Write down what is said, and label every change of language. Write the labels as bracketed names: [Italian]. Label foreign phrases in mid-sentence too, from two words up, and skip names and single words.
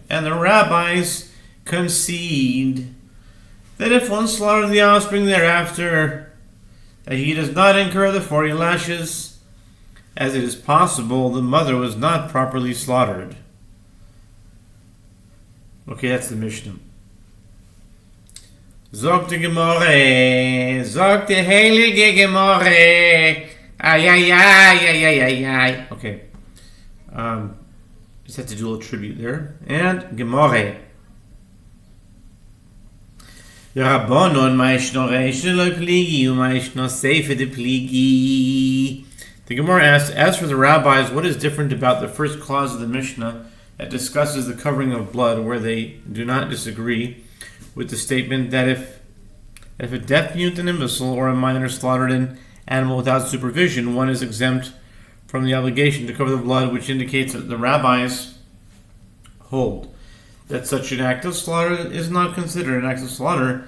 [English] And the rabbis concede that if one slaughters the offspring thereafter, that he does not incur the 40 lashes, as it is possible the mother was not properly slaughtered. Okay, that's the Mishnah. Zog the Gemorre, zog the [Yiddish] Heilige Gemorre, [English] ay, ay, ay, ay, ay, ay, ay. Okay. Just have to do a little tribute there. And Gemorre. [Aramaic] Rabbanon ma'ishno reishe lo pligi, u'ma'ishno seife de pligi. [English] The Gemara asks, as for the rabbis, what is different about the first clause of the Mishnah that discusses the covering of blood, where they do not disagree with the statement that if a deaf, mute, and imbecile or a minor slaughtered an animal without supervision, one is exempt from the obligation to cover the blood, which indicates that the rabbis hold that such an act of slaughter is not considered an act of slaughter.